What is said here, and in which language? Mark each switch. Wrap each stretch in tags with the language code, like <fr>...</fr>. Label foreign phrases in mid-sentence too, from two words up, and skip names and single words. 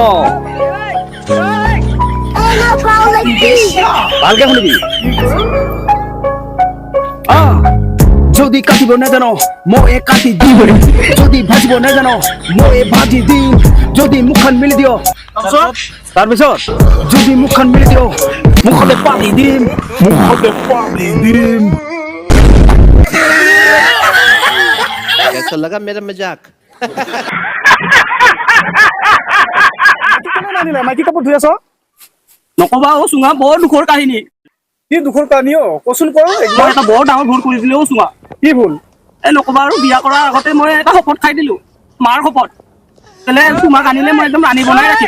<as>ভালকে শুনিবি যদি কাটিব নাজানো মই কাটি দিম যদি ভাজিব নাজানো মই ভাজি দিম যদি মুখখন মেলি দিয় তাৰপিছত যদি মুখখন মেলি দিয় মুখতে পানী দিম</as> <hi>कैसा लगा मेरा मजाक</hi> <as>মাইকী কাপোৰ ধুই আছ নকবা চুঙা বৰ দুখৰ কাহিনী কি দুখৰ কাহিনী কচোন কৰ মই এটা বৰ ডাঙৰ ভুল কৰিছিলো চুঙা কি ভুল নকবা আৰু বিয়া কৰাৰ আগতে মই এটা শপত খাই দিলো মাৰ শপত তেলে তোমাক আনিলে মই একদম ৰান্ধি বনাই ৰাখিম</as>